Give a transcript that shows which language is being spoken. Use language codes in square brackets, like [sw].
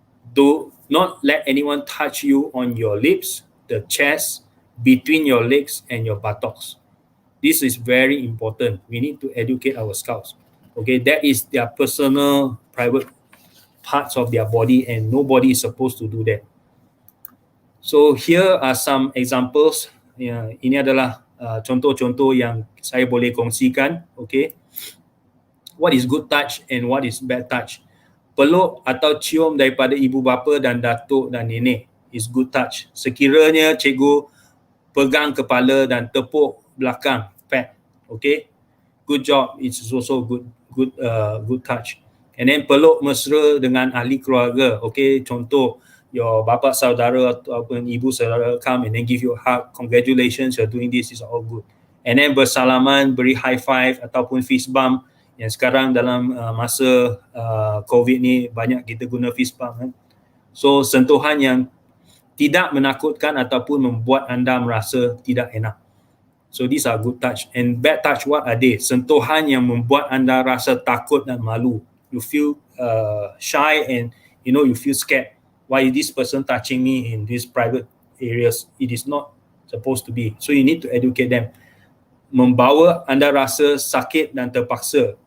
[en] Do not let anyone touch you on your lips, the chest, between your legs and your buttocks. This is very important. We need to educate our scouts. Okay, that is their personal, private parts of their body and nobody is supposed to do that. So here are some examples. [ms] Ini adalah contoh-contoh yang saya boleh kongsikan. [en] Okay, what is good touch and what is bad touch? [ms] Peluk atau cium daripada ibu bapa dan datuk dan nenek [en] is good touch. [ms] Sekiranya cikgu pegang kepala dan tepuk belakang, pat. [en] Okay, good job. It's also good touch. [ms] And then peluk mesra dengan ahli keluarga. Okay, contoh your bapa saudara ataupun ibu saudara [en] come and then give you a hug. Congratulations, you're doing this, is all good. [ms] And then bersalaman, beri high five ataupun fist bump. Yang sekarang dalam masa COVID ni banyak kita guna fist bump kan. So sentuhan yang tidak menakutkan ataupun membuat anda merasa tidak enak. [en] So these are good touch. And bad touch, what are they? [ms] Sentuhan yang membuat anda rasa takut dan malu. [en] You feel shy and you feel scared. Why is this person touching me in these private areas? It is not supposed to be. So you need to educate them. [ms] Membawa anda rasa sakit dan terpaksa.